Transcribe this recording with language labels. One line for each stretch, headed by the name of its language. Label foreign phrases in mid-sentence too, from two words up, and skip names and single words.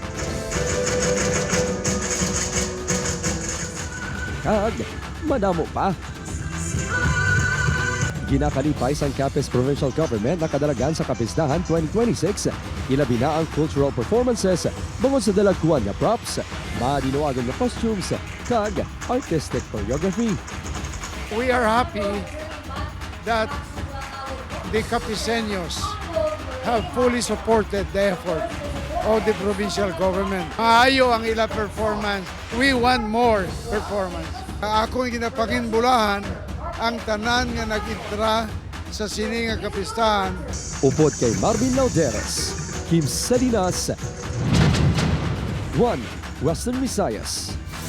Hiligaynon: Kag madamo pa. Ginakalipay sang Capiz Provincial Government na kadalagan sa Kapistahan 2026. Ilabi na ang
English: cultural performances
Hiligaynon: bungod sa dalagkuan nga props, madinuagan nga costumes, kag
English: artistic choreography. We are happy that the Capiceños have fully supported the effort of the provincial government.
Hiligaynon: Maayo ang ila performance.
English: We want more performance.
Hiligaynon: Akong ginapanginbulahan ang tanan nga nag-intra sa sini nga kapistahan. Upod kay Marvin Lauderes, Kim Salinas, 1 Western Visayas.